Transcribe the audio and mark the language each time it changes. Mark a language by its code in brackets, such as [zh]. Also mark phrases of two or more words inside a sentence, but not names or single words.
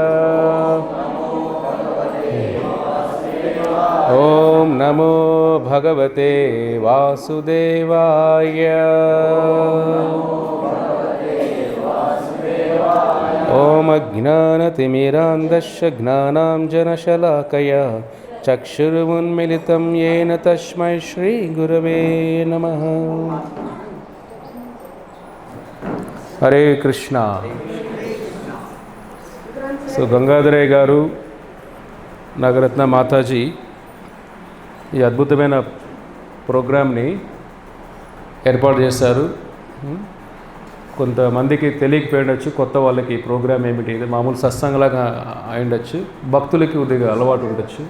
[sa] ओम नमो भगवते वासुदेवाय ओम अज्ञानतिमिरान्धस्य ज्ञानाञ्जनशलाकया चक्षुरुन्मिलितं येन तस्मै श्रीगुरवे नमः। हरे कृष्णा। [te] సో గంగాధరయ్య గారు నాగరత్న మాతాజీ ఈ అద్భుతమైన ప్రోగ్రామ్ని ఏర్పాటు చేశారు. కొంతమందికి తెలియకపోయిండొచ్చు, కొత్త వాళ్ళకి ఈ ప్రోగ్రామ్ ఏమిటి, ఇది మామూలు సత్సంగలాగా అయిండొచ్చు, భక్తులకి కొద్దిగా అలవాటు ఉండొచ్చు.